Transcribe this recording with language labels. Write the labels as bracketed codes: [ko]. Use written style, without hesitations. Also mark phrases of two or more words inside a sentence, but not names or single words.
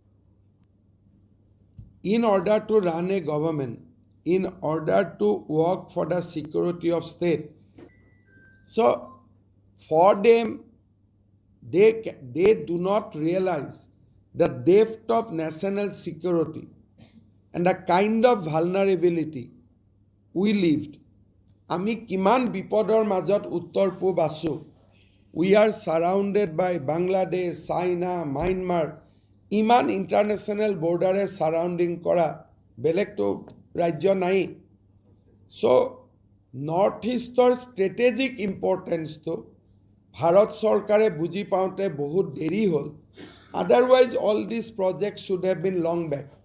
[en] In order to run a government, in order to work for the security of state, so for them, they do not realize the depth of national security and the kind of vulnerability we lived. [as] আমি কিমান বিপদৰ মাজত উত্তৰ পূব আছো. [en] We are surrounded by Bangladesh, China, Myanmar. [as] ইমান [en] international borderে surrounding [as] কৰা বেলেগতো ৰাজ্য নাই. চ' নৰ্থ ইষ্টৰ [en] strategic importanceটো [as] ভাৰত চৰকাৰে বুজি পাওঁতে বহুত দেৰি হ'ল. [en] Otherwise, all these projects should have been long back.